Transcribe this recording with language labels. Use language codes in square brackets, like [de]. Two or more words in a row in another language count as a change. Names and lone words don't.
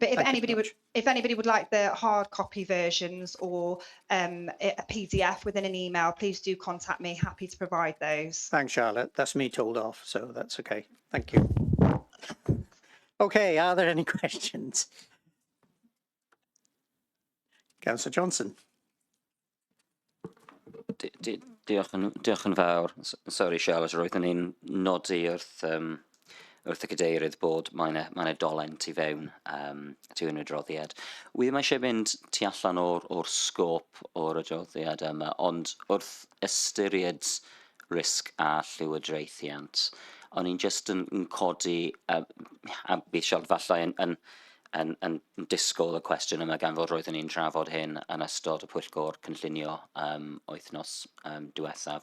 [en] But if anybody would like the hard copy versions or a PDF within an email, please do contact me. Happy to provide those. Thanks, Charlotte. That's me told off, so that's okay. Thank you. Okay, are there any questions? Councillor Johnson. [cy] Diolch yn fawr. Sorry, Charlotte, roeddwn ni'n nodi wrth y cadeirydd bod mae'n dolen tu fewn yn y adroddiad. Wi ddim eisiau mynd tu allan o'r sgôp o'r adroddiad yma, ond wrth ystyried risg a llywodraethiant, o'n i'n just yn codi, a bydd Charlotte falle yn disgwyl y cwestiwn yma gan fod roeddwn ni'n trafod hyn yn ystod y pwyllgor cynllunio wythnos diwethaf.